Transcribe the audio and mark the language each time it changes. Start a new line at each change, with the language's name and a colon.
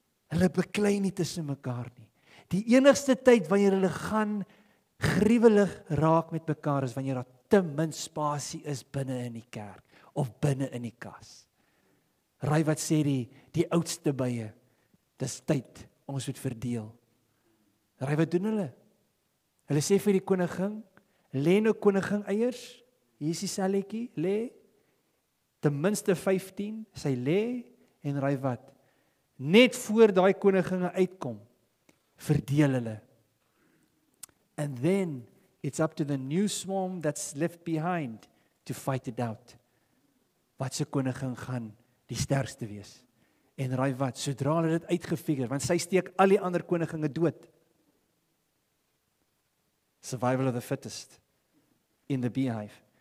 Afrikaans: Hulle beklei nie tussen mekaar nie. Die enigste tyd wanneer hulle gaan gruwelig raak met mekaar is wanneer daar te min spasie is binne in die kerk of binne in die kas. Raai wat sê die oudste bye? Dis tyd, ons moet verdeel. Raai wat doen hulle? Hulle sê vir die koningin, lê nou koningin eiers, hier is die selletjie, lê, ten minste 15, sy lê, en raai wat? Net voor daai koninginne uitkom, verdeel hulle.
English: And then, it's up to the new swarm that's left behind to fight it out.
Afrikaans: Wat se koningin gaan die sterkste wees? En raai wat, sodra hulle dit uitgefigure, want sy steek al die ander koninginne dood.
English: Survival of the fittest in the beehive.